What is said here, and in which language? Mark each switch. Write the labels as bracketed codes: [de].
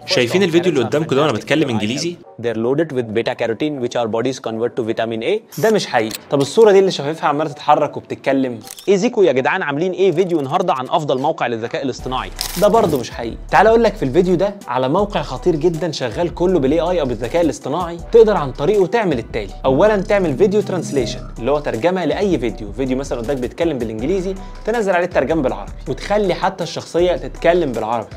[ar] شايفين الفيديو اللي قدامكم ده وانا بتكلم انجليزي؟ [en] They're loaded with beta carotene which our bodies convert to vitamin A. [ar] ده مش حقيقي. طب الصورة دي اللي شفايفها عمالة تتحرك وبتتكلم، ايه زيكو يا جدعان عاملين ايه فيديو النهارده عن افضل موقع للذكاء الاصطناعي؟ ده برضه مش حقيقي. تعال اقول لك في الفيديو ده على موقع خطير جدا شغال كله بالاي اي او بالذكاء الاصطناعي، تقدر عن طريقه تعمل التالي. اولا تعمل فيديو ترانسليشن اللي هو ترجمة لاي فيديو مثلا قدامك بيتكلم بالانجليزي تنزل عليه الترجمة بالعربي وتخلي حتى الشخصية تتكلم بالعربي.